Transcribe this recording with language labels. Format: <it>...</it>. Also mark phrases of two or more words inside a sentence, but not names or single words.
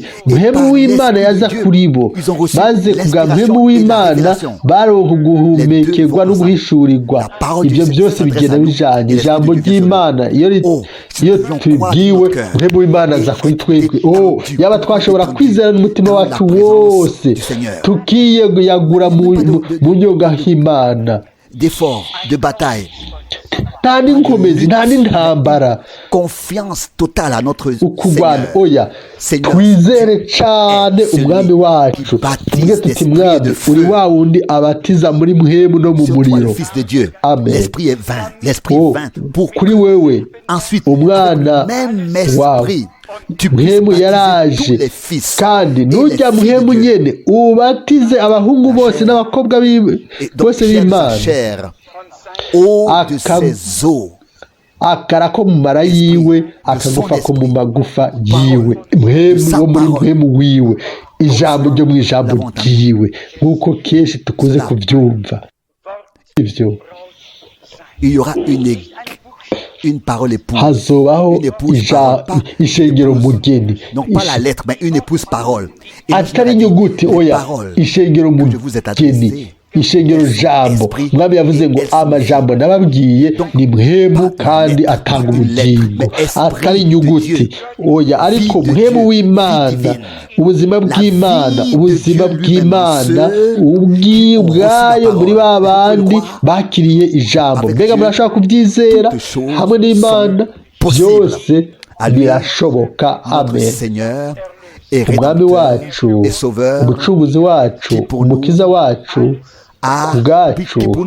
<rn>Mpwemu w'Imana yaza kuri bo, maze kubwa Mpwemu w'Imana baronka guhumekerwa no guhishurirwa. Ibyo byose bigenda bijanye. Ijambo ry'Imana iyo tubwiwe, Mpwemu w'Imana aza kuri twebwe. Yaba twashobora kwizera n'umutima wacu wose, tukiyagura mu nyonga y'Imana.</rn> <fr>D'efforts, de bataille.</fr> <rn>Nta n'inkomezi, nta n'intambara.</rn> <fr>Confiance totale à notre Seigneur.</fr> <rn>Oya, twizere cyane umwami wacu. Tubwire tuti mwami, uri wa wundi abatiza muri Mpwemu no mu muriro. Amen.</rn> <fr>L'esprit est vain. L'esprit vain.</fr> <rn>Kuri wewe, umwana wawe Mpwemu yaraje, kandi nujya Mpwemu nyene ubatize abahungu bose n'abakobwa bose b'Imana. Akara ko mu mara yiwe, akagufa ko mu magufa yiwe. Mpwemu wo muri Mpwemu wiwe, ijambo ryo mu ijambo ryiwe, nk'uko kenshi tukunze kubyumva. Ivyo</rn> <fr>une parole épouse.</fr> <rn>Hazobaho ishengero mugeni.</rn> <fr>Non pas la lettre, mais une épouse parole.</fr> <rn>Atari inyuguti, oya, ishengero mugeni. ishengero jambo umwami yavuze ngo amajambo nababwiye ni mpemu kandi atanga ubugingo atari inyuguti oya ariko mpemu w'Imana ubuzima bw'Imana ubwayo muri ba bandi bakiriye ijambo mbega murashaka kubyizera hamwe n'Imana byose birashoboka amen umwami wacu umucunguzi wacu umukiza wacu ubwacu</rn>